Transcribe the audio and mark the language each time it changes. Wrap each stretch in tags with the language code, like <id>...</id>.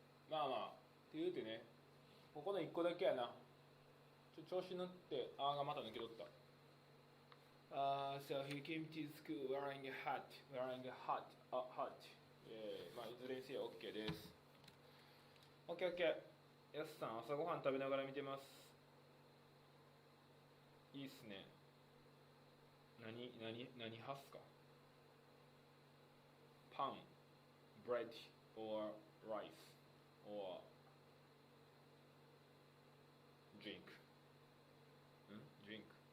<ja>まあまあ、って言うてね、ここの1個だけやな。調子乗って、がまた抜け取った。</ja> <en>So he came to school wearing a hat. Wearing a hat. hat.</en> <ja>まあ、いずれにせよ OK です。 OK, OK。やすさん、朝ごはん食べながら見てます。いいっすね。何派っすか？</ja> <en>パン、bread, or rice, or drink. drink.</en>